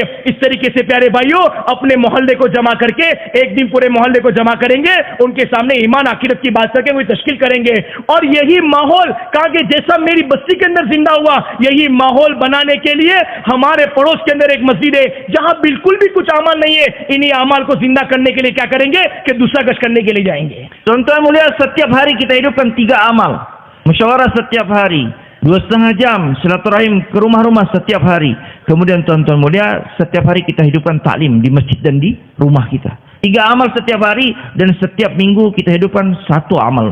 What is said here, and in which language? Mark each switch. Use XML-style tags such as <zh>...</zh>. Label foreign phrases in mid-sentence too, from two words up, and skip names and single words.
<hi>इस तरीके से प्यारे भाइयों अपने मोहल्ले को जमा करके एक दिन पूरे मोहल्ले को जमा करेंगे, उनके सामने ईमान आखिरत की बात करके वही तश्कील करेंगे। और यही माहौल कहा कि जैसा मेरी बस्ती के अंदर जिंदा हुआ, यही माहौल बनाने के लिए हमारे पड़ोस के अंदर एक मस्जिद है जहां बिल्कुल भी कुछ अमल नहीं है। इन्हीं अमल को जिंदा करने के लिए क्या करेंगे कि दूसरा गश्त करने के लिए जाएंगे।</hi> <id>Tuan-tuan mulia, setiap hari kita hidupkan 3 amal. Musyawarah setiap hari, 2,5 jam silaturahim ke rumah-rumah setiap hari. Kemudian tuan-tuan mulia, setiap hari kita hidupkan taklim di masjid dan di rumah kita. 3 amal setiap hari, dan setiap minggu kita hidupkan 1 amal.</id>